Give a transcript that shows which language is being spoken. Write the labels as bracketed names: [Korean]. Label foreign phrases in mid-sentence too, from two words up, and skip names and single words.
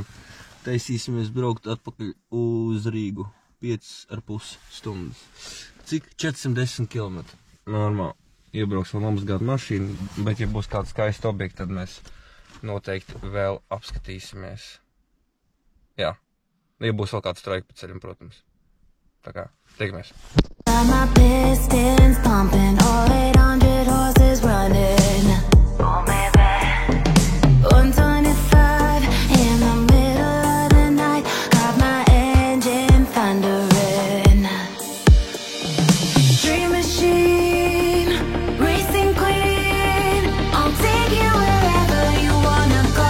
[Latvian] Taisīsimies braukt atpakaļ uz Rīgu, 5,5 stundas. Cik? 410 km. Normāli. Iebrauks vēl nomazgāt mašīnu, bet ja būs kāds skaists objekts, tad mēs noteikti vēl apskatīsimies. Jā, ja būs vēl kāds Strojka pa ceļam, protams. Tā kā, tiekamies. [English] My pistons pumping, all 800 horses running. Oh, baby. 125 in the middle of the night, got my engine thundering. Dream machine, racing queen, I'll take you wherever you wanna go.